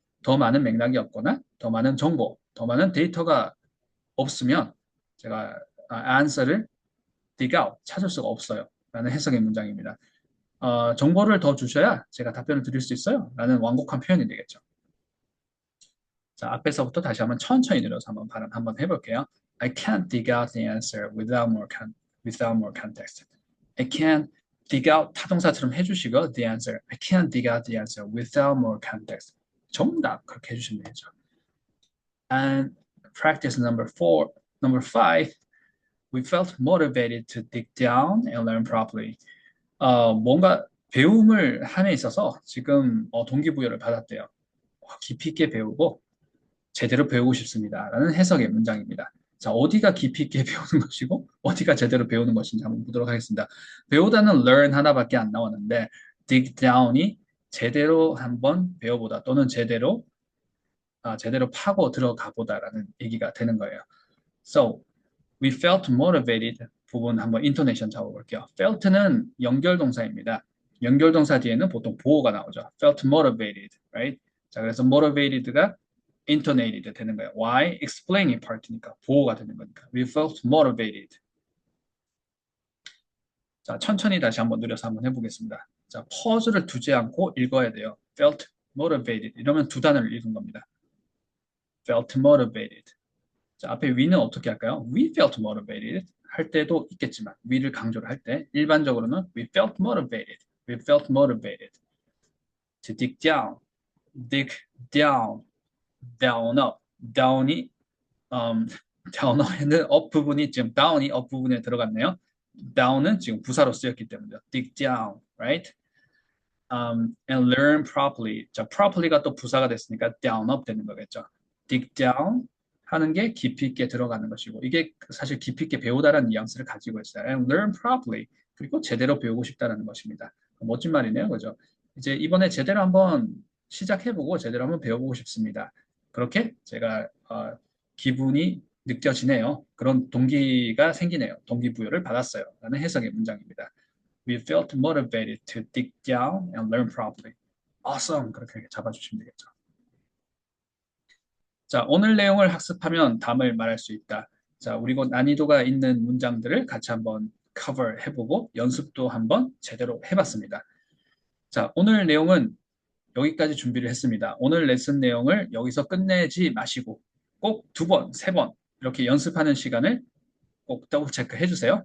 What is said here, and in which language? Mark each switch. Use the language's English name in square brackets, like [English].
[Korean] 더 많은 맥락이 없거나 더 많은 정보, 더 많은 데이터가 없으면 제가 answer를 dig out 찾을 수가 없어요. 라는 해석의 문장입니다. 정보를 더 주셔야 제가 답변을 드릴 수 있어요. 라는 완곡한 표현이 되겠죠. 자, 앞에서부터 다시 한번 천천히 내려서 한번 발음 한번 해볼게요. [English] I can't dig out the answer without more context. I can't dig out 타동사처럼 해주시고 the answer. I can't dig out the answer without more context. [Korean] 정답 그렇게 해주시면 되죠. [English] And practice number five. We felt motivated to dig down and learn properly. [Korean] 뭔가 배움을 함에 있어서 지금 동기부여를 받았대요. 깊이 있게 배우고 제대로 배우고 싶습니다. 라는 해석의 문장입니다. 자, 어디가 깊이 있게 배우는 것이고 어디가 제대로 배우는 것인지 한번 보도록 하겠습니다. 배우다는 learn 하나밖에 안 나왔는데 dig down이 제대로 한번 배워보다 또는 제대로 파고 들어가 보다라는 얘기가 되는 거예요. [English] So, we felt motivated [Korean] 부분 한번 인토네이션 잡아볼게요. felt는 연결동사입니다. 연결동사 뒤에는 보통 보어가 나오죠. [English] felt motivated, right? 자, 그래서 motivated가 intonated 되는 거예요. why? [Korean] explaining part니까 보어가 되는 거니까. [English] we felt motivated. [Korean] 자, 천천히 다시 한번 느려서 한번 해보겠습니다. 자, 퍼즐을 두지 않고 읽어야 돼요. felt motivated 이러면 두 단어를 읽은 겁니다. [English] felt motivated. [Korean] 자, 앞에 we는 어떻게 할까요? [English] We felt motivated 할 때도 있겠지만 we를 강조를 할 때 일반적으로는 we felt motivated, we felt motivated to dig down, dig down, down up, down이 down에는 up 부분이 지금 down이 up 부분에 들어갔네요. [Korean] down은 지금 부사로 쓰였기 때문에 dig down, right? [English] And learn properly. [Korean] 자, properly가 또 부사가 됐으니까 down up 되는 거겠죠. dig down 하는 게 깊이 있게 들어가는 것이고 이게 사실 깊이 있게 배우다라는 뉘앙스를 가지고 있어요. [English] And learn properly. [Korean] 그리고 제대로 배우고 싶다라는 것입니다. 멋진 말이네요. 그죠? 이제 이번에 제대로 한번 시작해보고 제대로 한번 배워보고 싶습니다. 그렇게 제가 기분이 느껴지네요. 그런 동기가 생기네요. 동기부여를 받았어요. 라는 해석의 문장입니다. [English] We felt motivated to dig down and learn properly. Awesome. [Korean] 그렇게 잡아주시면 되겠죠. 자, 오늘 내용을 학습하면 답을 말할 수 있다. 자, 그리고 난이도가 있는 문장들을 같이 한번 cover 해보고 연습도 한번 제대로 해봤습니다. 자, 오늘 내용은 여기까지 준비를 했습니다. 오늘 레슨 내용을 여기서 끝내지 마시고 꼭 두 번, 세 번 이렇게 연습하는 시간을 꼭 더블 체크 해주세요.